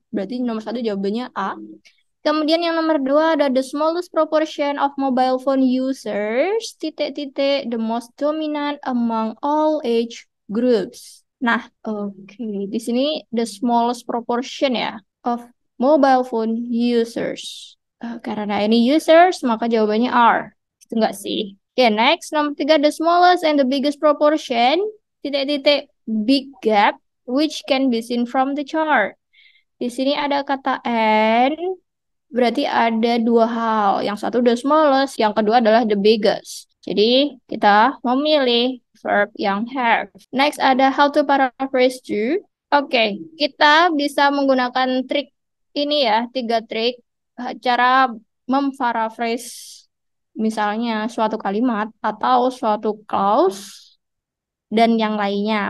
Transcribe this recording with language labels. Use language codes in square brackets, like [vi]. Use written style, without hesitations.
[id] Berarti nomor 1 jawabannya A. Kemudian yang nomor 2 ada [en] the smallest proportion of mobile phone users, titik-titik, the most dominant among all age groups. [id] Nah, oke. Di sini the smallest proportion ya of mobile phone users. Karena ini users, maka jawabannya R. Itu enggak sih? Oke, next. [en] Nomor 3, the smallest and the biggest proportion, titik-titik, big gap, which can be seen from the chart. [id] Di sini ada kata and, berarti ada dua hal. Yang satu the smallest, yang kedua adalah the biggest. Jadi kita memilih verb yang have. Next ada how to paraphrase to. Oke, kita bisa menggunakan trik ini ya, tiga trik cara memparaphrase misalnya suatu kalimat atau suatu clause dan yang lainnya.